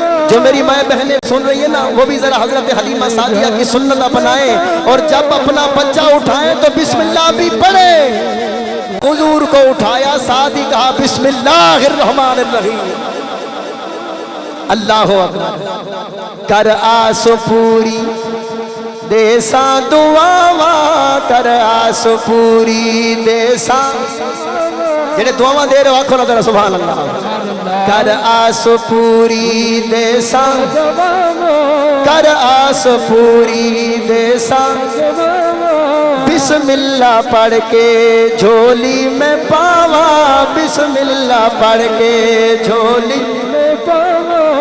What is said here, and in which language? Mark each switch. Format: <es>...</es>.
<ur>جو میری مائیں بہنیں سن رہی ہیں نا وہ بھی ذرا حضرت حلیمہ سعدیہ کی سنت اپنائیں, اور جب اپنا بچہ اٹھائیں تو بسم اللہ بھی پڑھیں. حضور کو اٹھایا ساتھ ہی کہا</ur> <ar>بسم اللہ الرحمن الرحیم.</ar> <ur>اللہ اکبر.</ur> <pa>کر آس پوری دے ساں دعاواں, کر آس پوری دے ساں, جڑے دعاواں دے رہے ہو آکھو نا ذرا سبحان اللہ. کر آس پوری دے ساں, کر آس پوری دے ساں, بسم اللہ پڑھ کے جھولی میں پاوا, بسم اللہ پڑھ کے جھولی میں پاوا.</pa>